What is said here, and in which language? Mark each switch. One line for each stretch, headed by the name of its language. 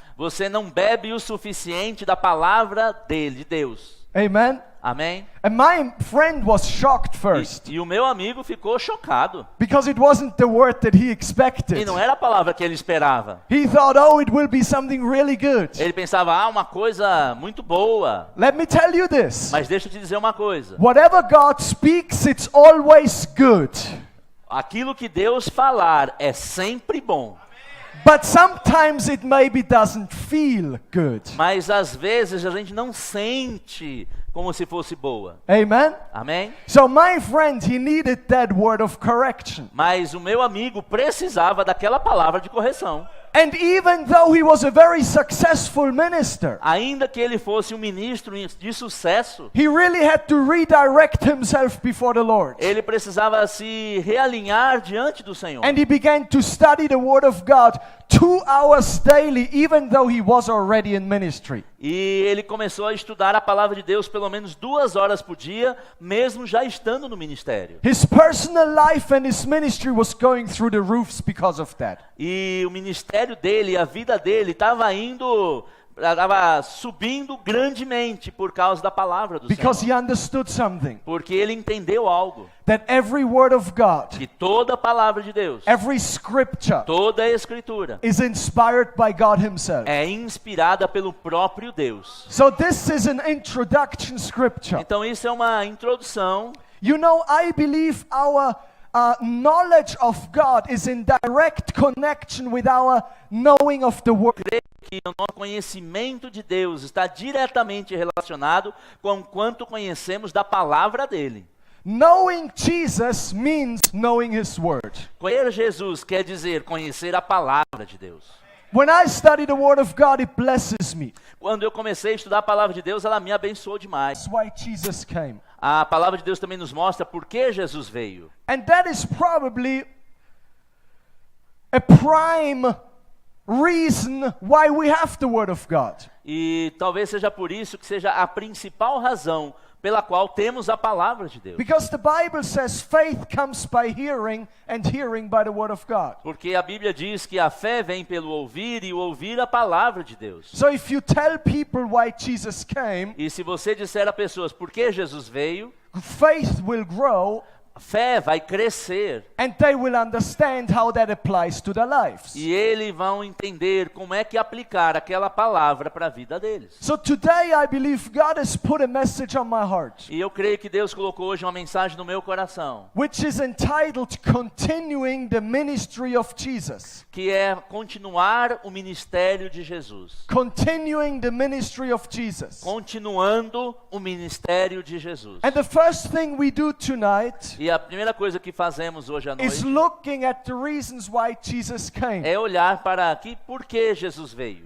Portuguese: Você não bebe o suficiente da palavra dele, de Deus.
English: Amen?
Portuguese: Amém?
English: And my friend was shocked first
Portuguese: E o meu amigo ficou chocado.
English: because it wasn't the word that he
Portuguese: E
English: expected.
Portuguese: não era a palavra que ele esperava.
English: He thought, oh, it will be something really good.
Portuguese: Ele pensava, uma coisa muito boa.
English: Let me tell you this.
Portuguese: Mas deixa eu te dizer uma coisa.
English: Whatever God speaks, it's always good.
Portuguese: Aquilo que Deus falar é sempre bom.
English: But sometimes it maybe doesn't feel good.
Portuguese: Mas às vezes a gente não sente como se fosse boa.
English: Amen?
Portuguese: Amém?
English: So my friend, he needed that word of correction.
Portuguese: Mas o meu amigo precisava daquela palavra de correção.
English: And even though he was a very successful minister,
Portuguese: Ainda que ele fosse um ministro de sucesso,
English: he really had to redirect himself before the Lord.
Portuguese: ele precisava se realinhar diante do Senhor.
English: And he began to study the Word of God 2 hours daily, even though he was already in ministry.
Portuguese: E ele começou a estudar a palavra de Deus pelo menos 2 horas por dia, mesmo já estando no ministério.
English: His personal life and his ministry was going through the roofs because of that.
Portuguese: E o ministério dele, a vida dele, estava indo estava subindo grandemente por causa da palavra do
English: because he
Portuguese: Senhor.
English: understood something.
Portuguese: Porque ele entendeu algo.
English: That every word of God,
Portuguese: Que toda a palavra de Deus,
English: every scripture
Portuguese: toda a escritura,
English: is inspired by God himself.
Portuguese: é inspirada pelo próprio Deus.
English: So this is an introduction scripture.
Portuguese: Então isso é uma introdução.
English: You know, I believe our knowledge of God is in direct connection with our knowing of the word.
Portuguese: Que o nosso conhecimento de Deus está diretamente relacionado com quanto conhecemos da palavra dele.
English: Knowing Jesus means knowing his word.
Portuguese: Conhecer Jesus quer dizer conhecer a palavra de Deus.
English: When I study the word of God, it blesses me.
Portuguese: Quando eu comecei a estudar a palavra de Deus, ela me abençoou demais.
English: That's why Jesus came.
Portuguese: A palavra de Deus também nos mostra por que Jesus veio.
English: And that is probably a prime reason why we have the word of God.
Portuguese: E talvez seja por isso que seja a principal razão pela qual temos a palavra de Deus.
English: Because the Bible says faith comes by hearing and hearing by the word of God.
Portuguese: Porque a Bíblia diz que a fé vem pelo ouvir e o ouvir a palavra de Deus.
English: So if you tell people why Jesus came,
Portuguese: E se você disser a pessoas por que Jesus veio,
English: faith will grow
Portuguese: a fé vai crescer
English: and they will understand how that applies to their lives.
Portuguese: e eles vão entender como é que aplicar aquela palavra para a vida deles.
English: So today I believe God has put a message on my heart,
Portuguese: E eu creio que Deus colocou hoje uma mensagem no meu coração,
English: which is entitled Continuing the Ministry of Jesus.
Portuguese: que é continuar o ministério de Jesus.
English: Continuing the ministry of Jesus.
Portuguese: Continuando o ministério de Jesus.
English: And the first thing we do tonight
Portuguese: E a primeira coisa que fazemos hoje à
English: is
Portuguese: noite
English: looking at the reasons why Jesus came.
Portuguese: é olhar para aqui por que Jesus veio.